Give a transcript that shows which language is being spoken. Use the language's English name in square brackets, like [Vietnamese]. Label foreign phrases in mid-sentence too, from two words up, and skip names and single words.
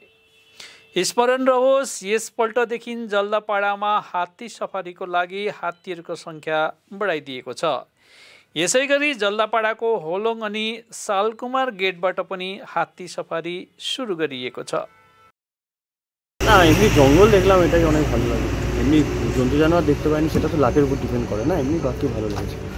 [Nepali] स्मरण रहोस्, यसपल्टदेखि जल्दापाडामा हात्ती सफारीको लागि हात्तीहरूको सङ्ख्या बढाइदिएको छ। यसैगरी जल्दापाडाको होलोङ अनि सालकुमार गेटबाट पनि हात्ती सफारी শুরু गरिएको छ। [Bangla] না, এমনি জঙ্গল দেখলাম, এটাই অনেক ভালো লাগে। এমনি জন্তু জানোয়ার দেখতে পাইনি, সেটা তো লাকের উপর ডিপেন্ড করে না, এমনি বাকি ভালো লেগেছে।